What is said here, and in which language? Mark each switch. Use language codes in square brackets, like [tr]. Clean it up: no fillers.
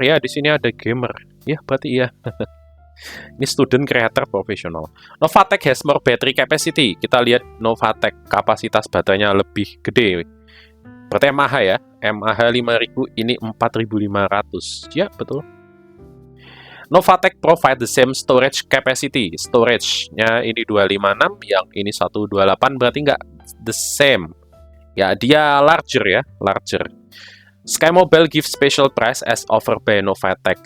[id] Ya, di sini ada gamer. Ya, berarti iya. Ini student creator profesional. [en] Novatech has more battery capacity. [id] Kita lihat Novatech kapasitas baterainya lebih gede. Berarti MAH ya. MAH 5000, ini 4500. Ya, betul. [en] Novatech provide the same storage capacity. [id] Storage-nya ini 256, yang ini 128, berarti nggak the same. Ya, dia larger ya, larger. [en] Sky Mobile gives special price as offered by Novatech.